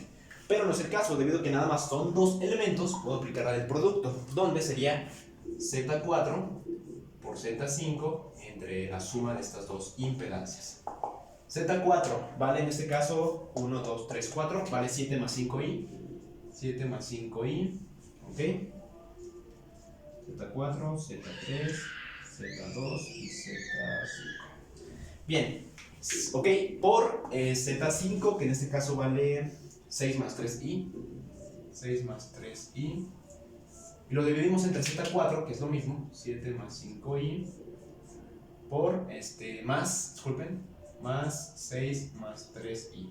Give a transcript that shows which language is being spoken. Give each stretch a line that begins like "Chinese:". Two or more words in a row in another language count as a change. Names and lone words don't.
Spanish: Pero no es el caso, debido a que nada más son dos elementos, puedo aplicar la del producto, donde sería Z4 por Z5 entre la suma de estas dos impedancias. Z4 vale en este caso 1, 2, 3, 4, vale 7 más 5i. 7 más 5i, ok. Z4, Z3, Z2 y Z5. Bien, ok, por Z5, que en este caso vale 6 más 3i. 6 más 3i. Y lo dividimos entre Z4, que es lo mismo, 7 más 5i, por más 6 más 3i.